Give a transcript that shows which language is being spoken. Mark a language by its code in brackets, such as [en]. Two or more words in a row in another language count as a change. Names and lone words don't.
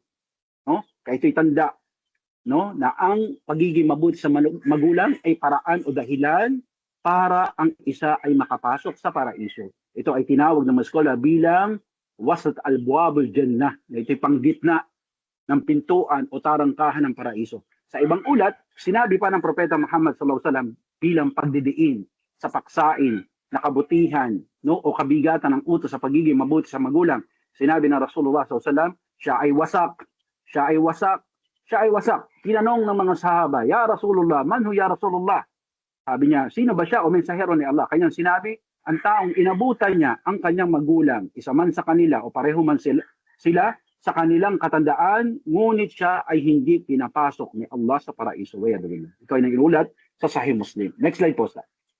[tl] No? Kaya ito'y tanda, no, na ang pagiging mabuti sa magulang ay paraan o dahilan para ang isa ay makapasok sa paraiso. Ito ay tinawag ng mga scholar bilang [ar] وسط أبواب الجنة. [tl] Ito'y panggitna ng pintuan o tarangkahan ng paraiso. Sa ibang ulat, sinabi pa ng Propeta Muhammad [ar] صلى الله عليه وسلم [tl] bilang pagdidiin sa paksain na kabutihan, no, o kabigatan ng utos sa pagiging mabuti sa magulang. Sinabi ng Rasulullah SAW, siya ay wasak, siya ay wasak, siya ay wasak. Tinanong ng mga sahaba, [ar] يا رسول الله من هو يا رسول الله? [tl] Sabi niya, sino ba siya o mensahero ni Allah? Kanyang sinabi, ang taong inabutan niya ang kanyang magulang, isa man sa kanila o pareho man sila sa kanilang katandaan, ngunit siya ay hindi pinapasok ni Allah sa paraiso. Ito ay nanginulat sa Sahih Muslim. [en] Next slide po, sir.